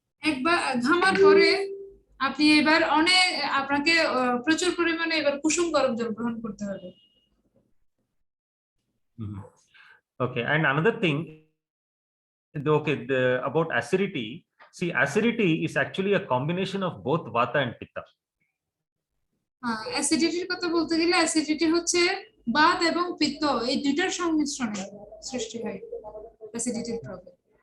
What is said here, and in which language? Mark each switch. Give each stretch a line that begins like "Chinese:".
Bangla: একবার ঘামার পরে আপনি এবার আপনাকে প্রচুর পরিমাণে এবার কুসুম গরম জল গ্রহণ করতে হবে।
English: Okay, and another thing, about acidity. See, acidity is actually a combination of both vata and pitta.
Bangla: অ্যাসিডিটির কথা বলতে গেলে অ্যাসিডিটি হচ্ছে বাত এবং পিত্ত, এই দুইটার সংমিশ্রণে সৃষ্টি হয় অ্যাসিডিটির প্রবলেম।